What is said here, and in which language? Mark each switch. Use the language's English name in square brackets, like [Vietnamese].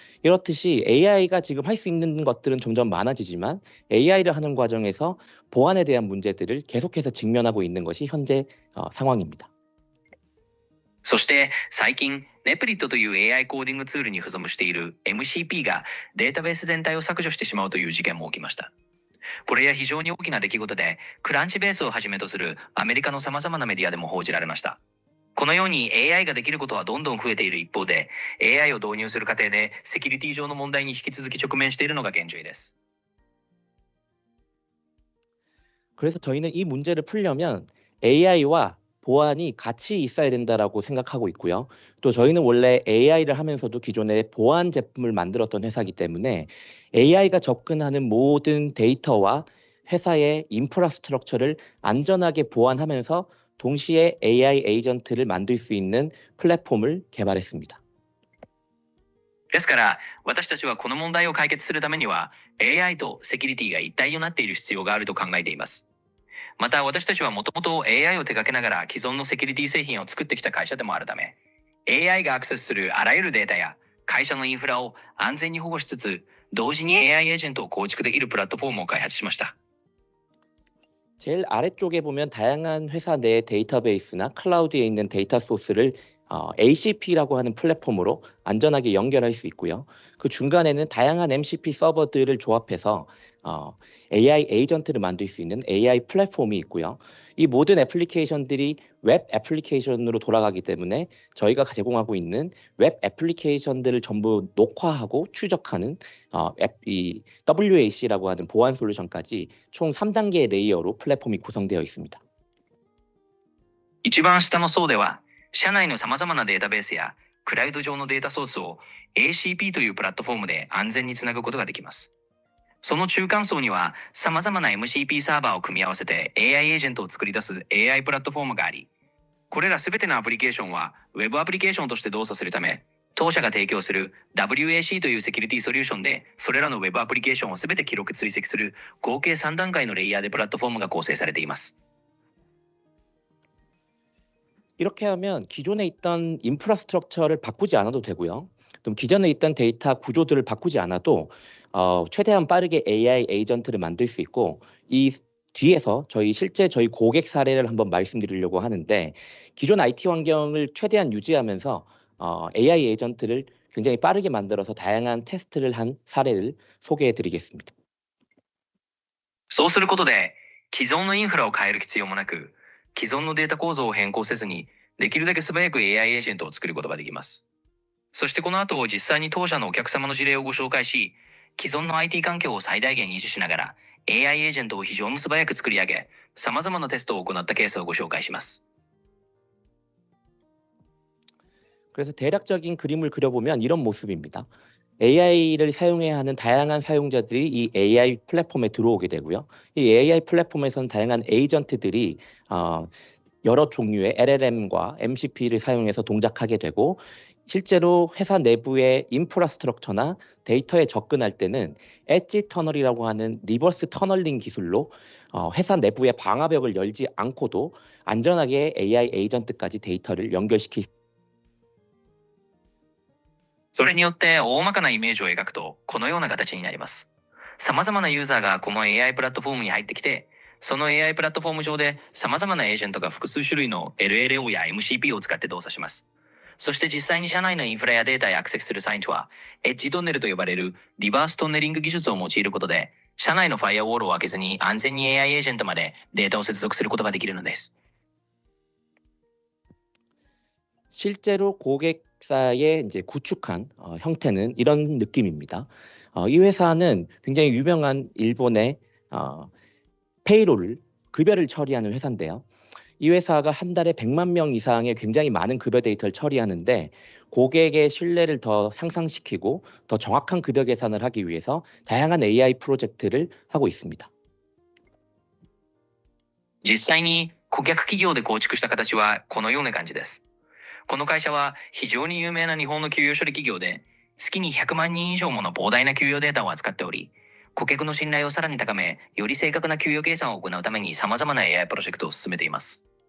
[Korean] 이렇듯이 AI가 지금 할 수 있는 것들은 점점 많아지지만 AI를 하는 과정에서 보안에 대한 문제들을 계속해서 직면하고 있는 것이 현재 상황입니다. [Japanese] そして最近ネプリットという AI コーディングツールに付属している MCP がデータベース全体を削除してしまうという事件も起きました。これは非常に大きな出来事で、クランチベースをはじめとするアメリカの様々なメディアでも報じられました。このように AI ができることはどんどん増えている一方で、AI を導入する過程でセキュリティ上の問題に引き続き直面しているのが現状です。 [Korean] 그래서 저희는 이 문제를 풀려면 AI와 보안이 같이 있어야 된다라고 생각하고 있고요. 또 저희는 원래 AI를 하면서도 기존에 보안 제품을 만들었던 회사이기 때문에 AI가 접근하는 모든 데이터와 회사의 인프라스트럭처를 안전하게 보안하면서 동시에 AI 에이전트를 만들 수 있는 플랫폼을 개발했습니다. [Japanese] ですから、私たちはこの問題を解決するためには、AI とセキュリティが一体となっている必要があると考えています。また、私たちはもともと AI を手掛けながら既存のセキュリティ製品を作ってきた会社でもあるため、AI がアクセスするあらゆるデータや会社のインフラを安全に保護しつつ、同時に AI エージェントを構築できるプラットフォームを開発しました。 [Korean] 제일 아래쪽에 보면 다양한 회사 내 데이터베이스나 클라우드에 있는 데이터 소스를 ACP라고 하는 플랫폼으로 안전하게 연결할 수 있고요. 그 중간에는 다양한 MCP 서버들을 조합해서 AI 에이전트를 만들 수 있는 AI 플랫폼이 있고요. 이 모든 애플리케이션들이 웹 애플리케이션으로 돌아가기 때문에 저희가 제공하고 있는 웹 애플리케이션들을 전부 녹화하고 추적하는 이 WAC라고 하는 보안 솔루션까지 총 3단계의 레이어로 플랫폼이 구성되어 있습니다. [Japanese] 一番下の層では、社内の様々なデータベースやクラウド上のデータソースを ACP というプラットフォームで安全につなぐことができます。その中間層には様々な MCP サーバーを組み合わせて AI エージェントを作り出す AI プラットフォームがあり、これらすべてのアプリケーションは Web アプリケーションとして動作するため、当社が提供する WAC というセキュリティソリューションで、それらの Web アプリケーションをすべて記録追跡する合計3段階のレイヤーでプラットフォームが構成されています。 [Korean] 이렇게 하면 기존에 있던 인프라스트럭처를 바꾸지 않아도 되고요. 또 기존에 있던 데이터 구조들을 바꾸지 않아도 최대한 빠르게 AI 에이전트를 만들 수 있고, 이 뒤에서 실제 저희 고객 사례를 한번 말씀드리려고 하는데, 기존 IT 환경을 최대한 유지하면서 AI 에이전트를 굉장히 빠르게 만들어서 다양한 테스트를 한 사례를 소개해 드리겠습니다. [Japanese] そうすることで、既存のインフラを変える必要もなく、既存のデータ構造を変更せずに、できるだけ素早く AI エージェントを作ることができます。そしてこの後、実際に当社のお客様の事例をご紹介し、既存の IT 環境を最大限維持しながら、AI エージェントを非常に素早く作り上げ、様々なテストを行ったケースをご紹介します。 [Korean] 그래서 대략적인 그림을 그려보면 이런 모습입니다. AI를 사용해야 하는 다양한 사용자들이 이 AI 플랫폼에 들어오게 되고요. 이 AI 플랫폼에서는 다양한 에이전트들이 여러 종류의 LLM과 MCP를 사용해서 동작하게 되고, 실제로 회사 내부의 인프라스트럭처나 데이터에 접근할 때는 엣지 터널이라고 하는 리버스 터널링 기술로 회사 내부의 방화벽을 열지 않고도 안전하게 AI 에이전트까지 데이터를 연결시킬 수 있습니다. [Japanese] それによって大まかなイメージを描くとこのような形になります。様々なユーザーがこの AI プラットフォームに入ってきて、その AI プラットフォーム上で様々なエージェントが複数種類の LLO や MCP を使って動作します。そして実際に社内のインフラやデータへアクセスする際には、エッジトンネルと呼ばれるリバーストンネリング技術を用いることで、社内のファイアウォールを開けずに安全に AI エージェントまでデータを接続することができるのです。 [Korean] 실제로 고객사의 이제 구축한 형태는 이런 느낌입니다. 이 회사는 굉장히 유명한 일본의 페이롤을 급여를 처리하는 회사인데요. 이 회사가 한 달에 100만 명 이상의 굉장히 많은 급여 데이터를 처리하는데, 고객의 신뢰를 더 향상시키고 더 정확한 급여 계산을 하기 위해서 다양한 AI 프로젝트를 하고 있습니다. [Japanese] 実際に顧客企業で構築した形はこのような感じです。この会社は非常に有名な日本の給与処理企業で、月に100万人以上もの膨大な給与データを扱っており、顧客の信頼をさらに高め、より正確な給与計算を行うために様々な AI プロジェクトを進めています。